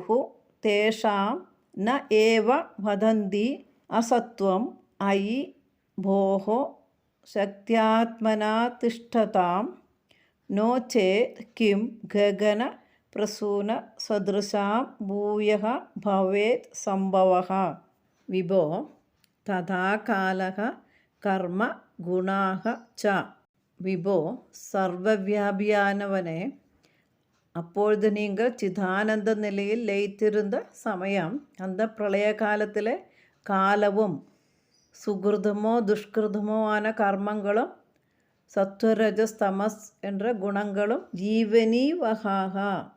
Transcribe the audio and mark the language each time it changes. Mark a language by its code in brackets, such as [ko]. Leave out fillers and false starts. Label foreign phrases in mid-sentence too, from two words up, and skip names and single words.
[sa] तेषां न एव वदन्ति असत्त्वम् अयि भोः शक्त्यात्मना तिष्ठतां नो चेत् किं गगनप्रसूनसदृशां भूयः भवेत् सम्भवः. विभो तथा कालः कर्म गुणाः च. [ta] விபோ சர்வவியாபியானவனே, அப்பொழுது நீங்கள் சிதானந்த நிலையில் லயித்திருந்த சமயம் அந்த பிரளய காலத்தில் காலவும் சுகிருதமோ துஷ்கிருதமோ ஆன கர்மங்களும் சத்வரஜஸ் தமஸ் என்ற குணங்களும் ஜீவனி வகாகா